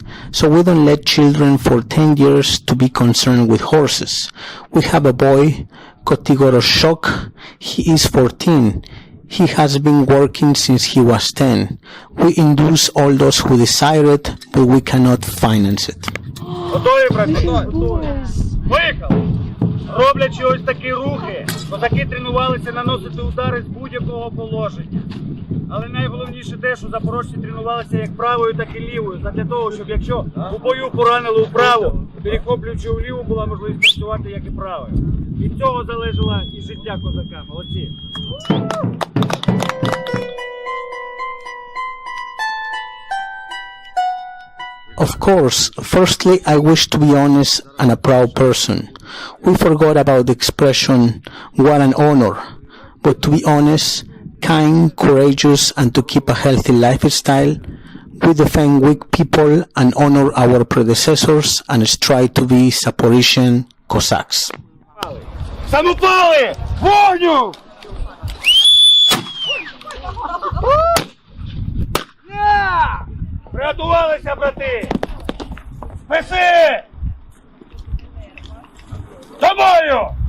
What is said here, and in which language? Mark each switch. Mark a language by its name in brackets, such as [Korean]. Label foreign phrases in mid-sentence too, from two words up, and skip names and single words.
[English] So we don't let children for 10 years to be concerned with horses. We have a boy Khortitsa. He is 14. He has been working since he was 10. We induce all those who desire it, but we cannot finance it. [Ukrainian] Готові, брати? Готові. Виїхали! Роблячи ось такі рухи, козаки тренувалися наносити удари з будь-якого положення. Але найголовніше те, що запорожці тренувалися як правою, так і лівою, задля того, щоб якщо у бою поранили вправо, перехоплюючи вліву, була можливість працювати як і правою. Від цього залежало і життя козака. Молодці! [English] Of course, firstly, I wish to be honest and a proud person. We forgot about the expression, what an honor. But to be honest, kind, courageous, and to keep a healthy lifestyle, we defend weak people and honor our predecessors and strive to be Zaporizhian Cossacks. [Ukrainian] Самопали! Вогню! Приготувалися, брати! Списи! Тобою!